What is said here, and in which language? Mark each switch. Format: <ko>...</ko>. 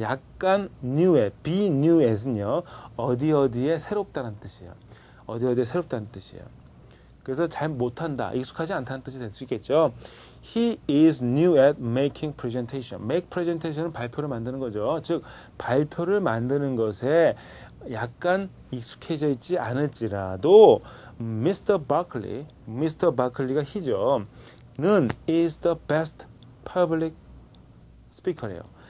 <ko>약간 new에 be new as는요. 어디에 새롭다는 뜻이에요. 어디에 새롭다는 뜻이에요. 그래서 잘 못한다, 익숙하지 않다는 뜻이 될 수 있겠죠.</ko> <en>He is new at making presentation.</en> <ko>Make presentation은 발표를 만드는 거죠. 즉 발표를 만드는 것에 약간 익숙해져 있지 않을지라도 Mr. Barkley가 he죠. 는</ko> <en>is the best public speaker</en> <ko>래요.</ko>